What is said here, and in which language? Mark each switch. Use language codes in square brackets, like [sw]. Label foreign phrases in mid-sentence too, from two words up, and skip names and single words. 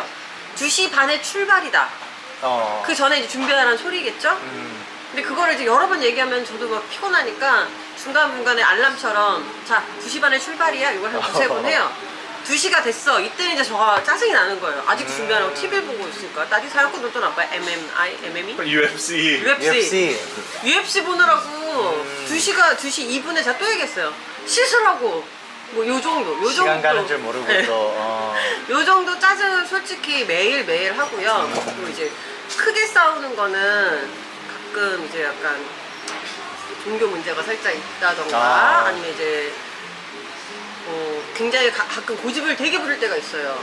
[ko] 2시 반에 출발이다. 그 전에 이제 준비하라는 소리겠죠? 근데 그거를 이제 여러 번 얘기하면 저도 막 피곤하니까 중간중간에 알람처럼 자 2시 반에 출발이야 이걸 한 두세 번 해요. 2시가 됐어. 이때는 이제 저가 짜증이 나는 거예요. 아직도 준비 안 하고 TV를 보고 있으니까. [id] Tadi saya aku nonton apa? MMI? UFC. [ko] UFC 보느라고 2시 2분에 제가 또 얘기했어요. 씻으라고. 뭐 요 정도. 요 시간 정도. 가는 줄 모르고 네. 또 요 정도 짜증은 솔직히 매일 하고요. 그리고 이제 크게 싸우는 거는 가끔 이제 약간 종교 문제가 살짝 있다던가 아니면 이제 굉장히 가끔 고집을 되게 부릴 때가 있어요.